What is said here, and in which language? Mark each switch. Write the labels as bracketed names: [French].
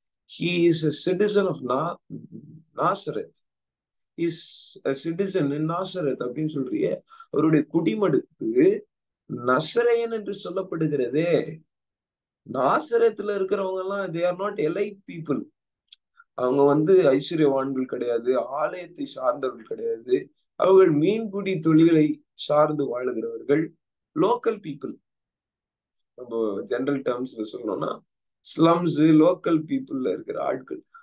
[English] He is a citizen of Nazareth. Is a citizen in Nazareth [Tamil] அப்படின்னு சொல்றியே. அவருடைய குடிமடுப்பு நசரேயன் என்று சொல்லப்படுகிறதே. நாசரேத்துல இருக்கிறவங்க எல்லாம் [English] they are not elite people. [Tamil] அவங்க ஐஸ்வர்யவான்கள் கிடையாது, ஆலயத்தை சார்ந்தவர்கள் கிடையாது. அவர்கள் மீன்பிடி தொழிலை சார்ந்து வாழுகிறவர்கள், லோக்கல் பீப்புள். நம்ம ஜெனரல் டேர்ம்ஸ்ல சொல்லணும்னா ஸ்லம்ஸ், லோக்கல் பீப்புள்ல இருக்கிற ஆட்கள்.